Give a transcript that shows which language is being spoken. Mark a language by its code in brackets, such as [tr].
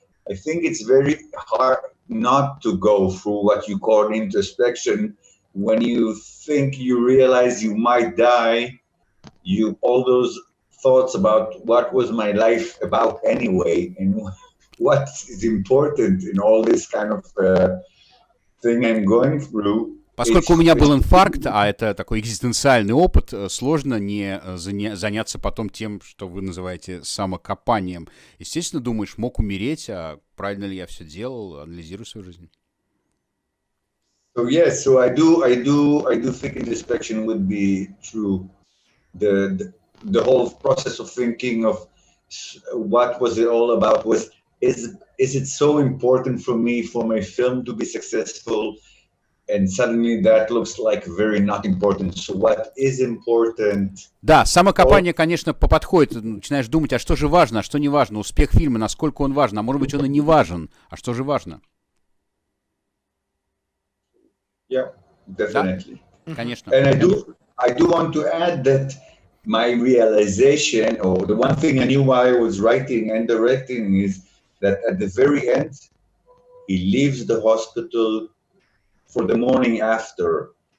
[en] I think it's very hard not to go through what you call introspection. When you think you realize you might die, all those thoughts about what was my life about anyway, and what is important in all this kind of thing I'm going through. [ru] Поскольку у меня был инфаркт, а это такой экзистенциальный опыт, сложно не заняться потом тем, что вы называете самокопанием. Естественно, думаешь, мог умереть, а правильно ли я все делал, анализирую свою жизнь. [en] So yes, so I do think introspection would be true. The whole process of thinking of what was it all about is it so important for me, for my film to be successful, and suddenly that looks like very not important. So what is important? [ru] Да, самокопание, конечно, подходит. Начинаешь думать, а что же важно, а что не важно, успех фильма, насколько он важен, а может быть он и не важен, а что же важно? [en] Yeah, definitely. [ru] Да? Конечно. [en] And I do want to add that my realization, or the one thing I knew while I was writing and directing, is that at the very end, he leaves the hospital for the morning after,